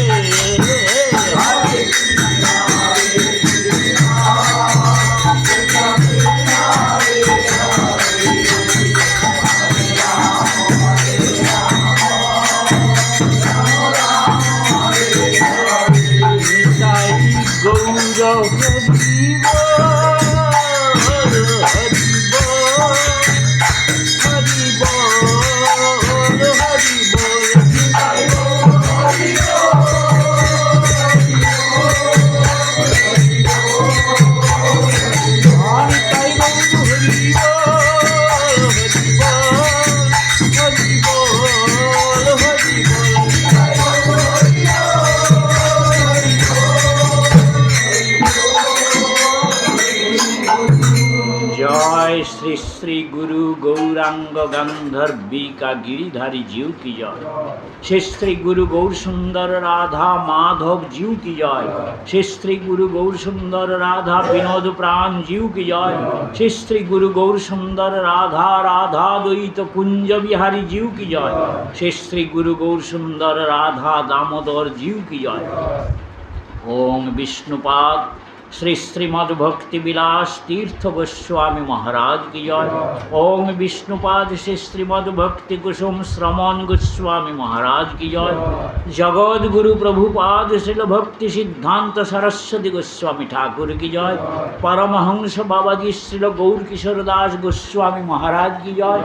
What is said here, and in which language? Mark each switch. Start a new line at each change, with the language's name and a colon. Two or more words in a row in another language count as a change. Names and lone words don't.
Sanskrit: হরে কৃষ্ণ হরে কৃষ্ণ কৃষ্ণ কৃষ্ণ হরে হরে হরে রাম হরে রাম রাম রাম হরে হরে
Bangla: নিতাই গৌর হরিব হরিব হরিব নিতাই গৌর হরিব
Hindi: जय श्री श्री गुरु गौरांग गांधर्विका गिरिधारी जीव की जय। श्री श्री गुरु गौर सुंदर राधा माधव जीव की जय। श्री श्री गुरु गौर सुंदर राधा विनोद प्राण जीव की जय। श्री श्री गुरु गौर सुंदर राधा राधा द्वैत कुंज बिहारी जीव की जय। श्री श्री गुरु गौर सुंदर राधा दामोदर जीव की जय। ओम विष्णुपाद श्री श्रीमद भक्ति विलास तीर्थ गोस्वामी महाराज की जय। ओम विष्णुपाद श्री श्रीमद भक्ति कुसुम श्रमण गोस्वामी महाराज की जय। जगत गुरु प्रभुपाद श्रील भक्ति सिद्धांत सरस्वती गोस्वामी ठाकुर की जय। परमहंस बाबाजी श्रील गौर किशोर दास गोस्वामी महाराज की जय।